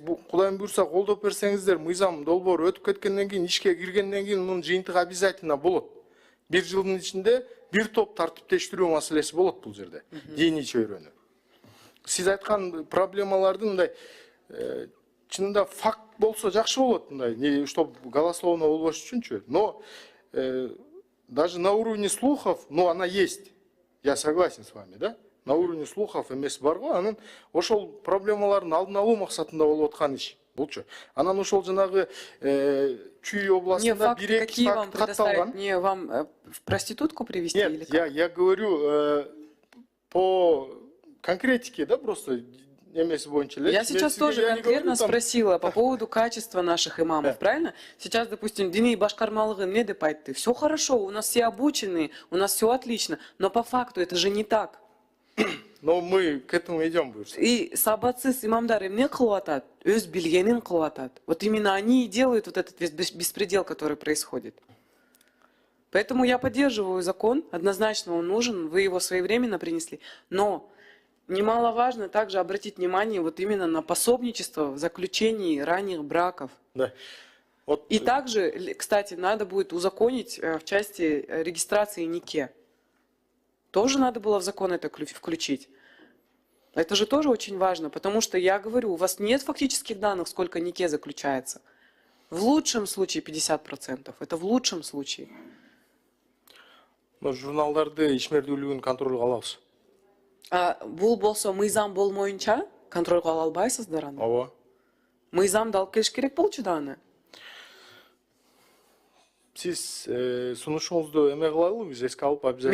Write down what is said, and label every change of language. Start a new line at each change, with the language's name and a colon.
Kyrgyz: Кудайым буйрса колдоп берсеңиздер, мыйзам долбоору өтүп кеткенден кийин, ишке киргенден кийин мунун жыйынтыгы обязательно болот. Бир жылдын ичинде бир топ тартиптештирүү маселеси болот бул жерде. Диний чөйрөнү. Сиз айткан проблемалардын мындай чынында факт болсо жакшы болот, мындай,
Russian: чтоб голословно
Kyrgyz: болбош үчүнчү.
Russian: Но даже на уровне слухов, ну она есть. Я согласен с вами, да? На уровне слухов
Kyrgyz: эмес бар го, анан ошол проблемалардын алдын алуу максатында болуп аткан иш. Булчу. Анан ошол жанагы Чүй областында бир-эки факт катталган.
Russian: Не вам в проститутку привести или как? Нет, я говорю по конкретике, да, просто
Kyrgyz: эмес боюнча.
Russian: Я сейчас тоже конкретно спросила по поводу качества наших имамов, правильно? Сейчас, допустим,
Kyrgyz: диний башкармалыгы не деп айтты.
Russian: Все хорошо, у нас все обучены, у нас все отлично, но по факту это же не так. Но мы к этому идем больше.
Kyrgyz: И сабатсыз имамдар эмне кылып атат? Өз билгенин кылып атат.
Russian: Вот именно они и делают вот этот беспредел, который происходит. Поэтому я поддерживаю закон, однозначно он нужен, вы его своевременно принесли. Но немаловажно также обратить внимание вот именно на пособничество в заключении ранних браков. Да. Вот. И также, кстати, надо будет узаконить в части регистрации НИКе. Тоже надо было в закон это включить. Это же тоже очень важно, потому что, я говорю, у вас нет фактических данных, сколько НИКе заключается. В лучшем случае 50%. Это в лучшем случае.
Kyrgyz: Но журналдарды ишмердүүлүгүн контролго алабыз. Бул болсо мыйзам болмоюнча контролго ала албайсыздар аны. Ооба. Мыйзамды алып келиш керек болчу да аны. Сиз сунушуңузду эме кылалы, биз эске алып обязательно.